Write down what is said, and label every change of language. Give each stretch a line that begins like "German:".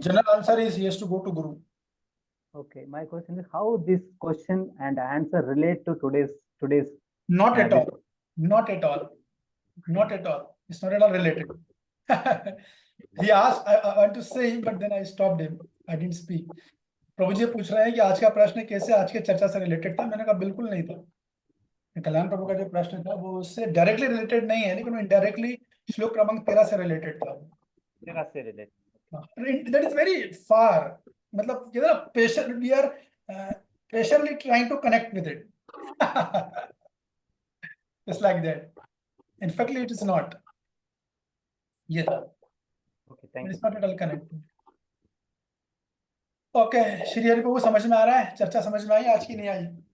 English: General answer is he has to go to Guru. Okay, my question is how this question and answer relate to today's. Not at all. Not at all. Not at all. It's not at all related. He asked, I want to say him, but then I stopped him. I didn't speak.
Hindi: प्रभु जी पूछ रहे हैं कि आज का प्रश्न कैसे आज के चर्चा से रिलेटेड था. मैंने कहा बिल्कुल नहीं था. कल्याण प्रभु का जो प्रश्न था वो उससे डायरेक्टली रिलेटेड नहीं है, लेकिन इनडायरेक्टली श्लोक क्रमांक 13 से रिलेटेड था. 13 से related.
English: That is very far. मतलब you know, we are patiently trying to connect with it. Just like that. In fact, it is not. Yes. Okay, thank you. It's not at all connected.
Hindi: Okay, Shri Hari प्रभु समझ में आ रहा है? चर्चा समझ में आई आज की नहीं आई?